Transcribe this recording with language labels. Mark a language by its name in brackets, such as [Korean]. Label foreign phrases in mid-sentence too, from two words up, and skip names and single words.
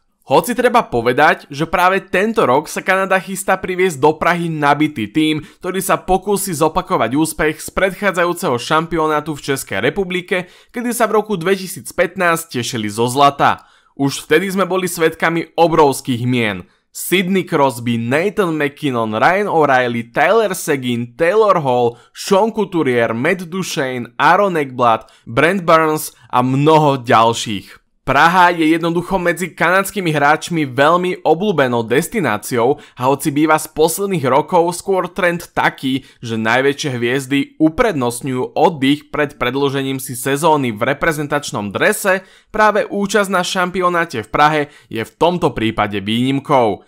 [Slovak] Hoci treba povedať, že práve tento rok sa Kanada chystá priviesť do Prahy nabitý tím, ktorý sa pokúsi zopakovať úspech z predchádzajúceho šampionátu v Českej republike, kedy sa v roku 2015 tešili zo zlata. Už vtedy sme boli svedkami obrovských mien. Sidney Crosby, Nathan MacKinnon, Ryan O'Reilly, Tyler Seguin, Taylor Hall, Sean Couturier, Matt Duchene, Aaron Ekblad, Brent Burns a mnoho ďalších. Praha je jednoducho medzi kanadskými hráčmi veľmi obľúbenou destináciou a hoci býva z posledných rokov skôr trend taký, že najväčšie hviezdy uprednostňujú oddych pred predĺžením si sezóny v reprezentačnom drese, práve účasť na šampionáte v Prahe je v tomto prípade výnimkou.